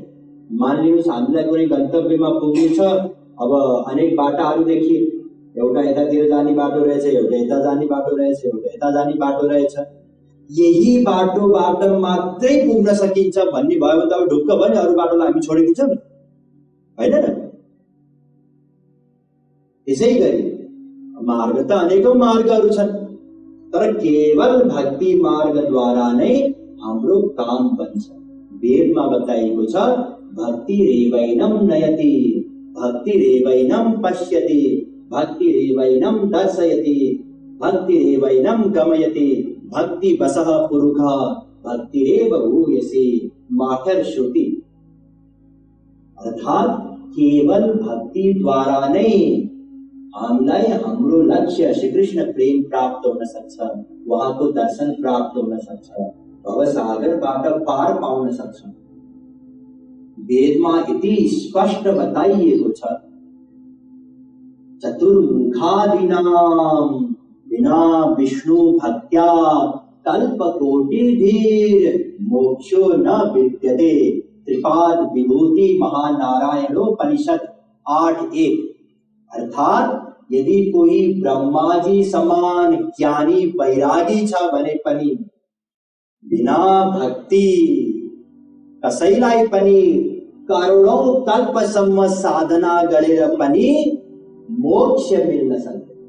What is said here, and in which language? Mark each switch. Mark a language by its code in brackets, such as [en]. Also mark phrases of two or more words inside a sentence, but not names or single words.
[ne] मानिलिनुहोस् हामीलाई कुनै गन्तव्यमा पुग्नु छ, अब अनेक बाटाहरू देखिए, एउटा यतातिर जाने बाटो रहेछ, एउटा यता जाने बाटो रहेछ, एउटा यता जाने बाटो रहेछ, यही बाटोबाट मात्रै पुग्न सकिन्छ भन्ने भयो भने त ढुक्क भयो नि, अरू बाटोलाई हामी छोडिदिन्छौँ हैन र। त्यसै गरी मार्ग त अनेकौं मार्गहरू छन्, तर केवल भक्ति मार्गद्वारा नै हाम्रो काम बन्छ। वेदमा बताइएको छ [sa] भक्तिरेवैनं नयति, भक्तिरेवैनं पश्यति, भक्तिरेवैनं दर्शयति, भक्तिरेवैनं गमयति, भक्ति वशः पुरुषः भक्तिरेव भूयसी माठर श्रुति। [ne] अर्थात केवल भक्ति द्वारा नै हामीलाई हाम्रो लक्ष्य श्री कृष्ण प्रेम प्राप्त हुन सक्छ, उहाँको दर्शन प्राप्त हुन सक्छ, भवसागरबाट पार पाउन सक्छ। वेदमा यति स्पष्ट बताइएको छ [sa] चतुर्मुखादीनां बिना विष्णु भक्त्या कल्पकोटिधीर मोक्षो न विद्यते। [ne] त्रिपाद विभूति महानारायणोपनिषद 8:1। अर्थात यदि कोही ब्रह्मा जी समान ज्ञानी वैरागी छ भने पनि बिना भक्ति कसैलाई पनि करोडौं कल्पसम्म साधना गरेर पनि मोक्ष मिल्न सक्दैन।